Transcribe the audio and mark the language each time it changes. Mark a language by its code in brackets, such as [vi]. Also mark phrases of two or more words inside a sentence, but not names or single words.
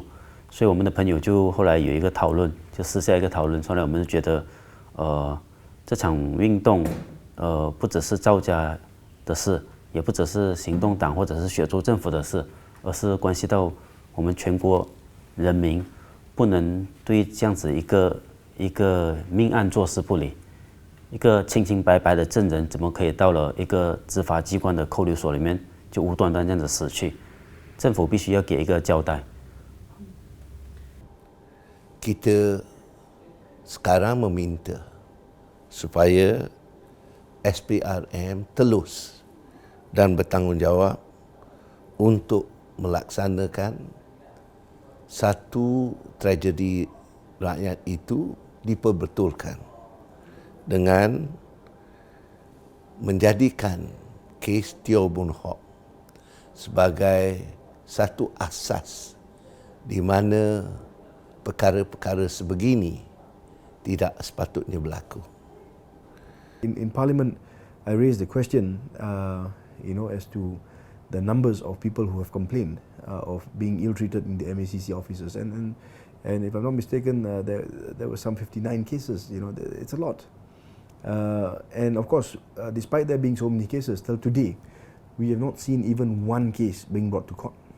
[zh] 所以我们的朋友就后来有一个讨论，就私下一个讨论，后来我们就觉得这场运动不只是赵家的事，也不只是行动党或者是雪州政府的事，而是关系到我们全国人民，不能对这样子一个命案坐视不理。一个清清白白的证人，怎么可以到了一个执法机关的扣留所里面就无端端这样子死去？政府必须要给一个交代。 [ms] Kita sekarang meminta supaya SPRM telus dan bertanggungjawab untuk melaksanakan satu tragedi rakyat itu diperbetulkan dengan menjadikan kes Teo Byung Hok sebagai satu asas di mana perkara-perkara sebegini tidak sepatutnya berlaku. [en] In Parliament, I raised the question as to the numbers of people who have complained of being ill-treated in the MACC offices. And if I'm not mistaken, there were some 59 cases. It's a lot. And of course, despite there being so many cases, till today, we have not seen even one case being brought to court.